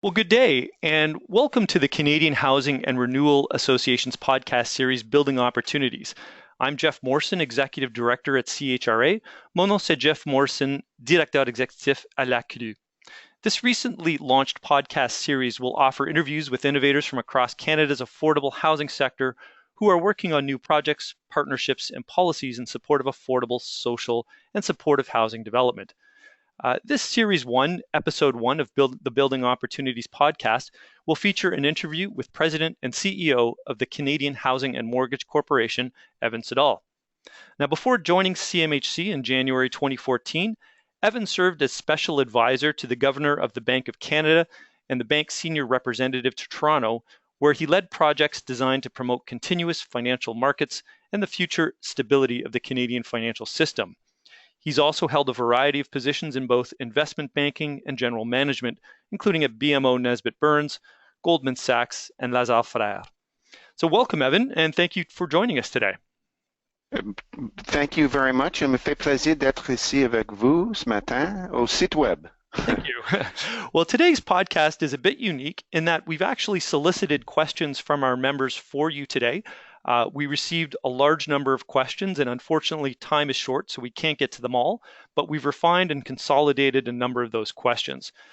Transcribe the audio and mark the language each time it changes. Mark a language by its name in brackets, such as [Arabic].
[English] Well, good day, and welcome to the Canadian Housing and Renewal Association's podcast series, Building Opportunities. I'm Jeff Morrison, Executive Director at CHRA. [French] Mon nom c'est Jeff Morrison, Directeur Exécutif à la CRU. [English] This recently launched podcast series will offer interviews with innovators from across Canada's affordable housing sector who are working on new projects, partnerships, and policies in support of affordable, social, and supportive housing development. This Series 1, Episode 1 of the Building Opportunities podcast will feature an interview with President and CEO of the Canadian Housing and Mortgage Corporation, Evan Siddall. Now, before joining CMHC in January 2014, Evan served as Special Advisor to the Governor of the Bank of Canada and the bank's Senior Representative to Toronto, where he led projects designed to promote continuous financial markets and the future stability of the Canadian financial system. He's also held a variety of positions in both investment banking and general management, including at BMO Nesbitt Burns, Goldman Sachs, and Lazare Frères. So welcome, Evan, and thank you for joining us today. Thank you very much. [French] Il me fait plaisir d'être ici avec vous ce matin au site web. [English] Thank you. Well, today's podcast is a bit unique in that we've actually solicited questions from our members for you today. We received a large number of questions, and unfortunately, time is short, so we can't get to them all, but we've refined and consolidated a number of those questions.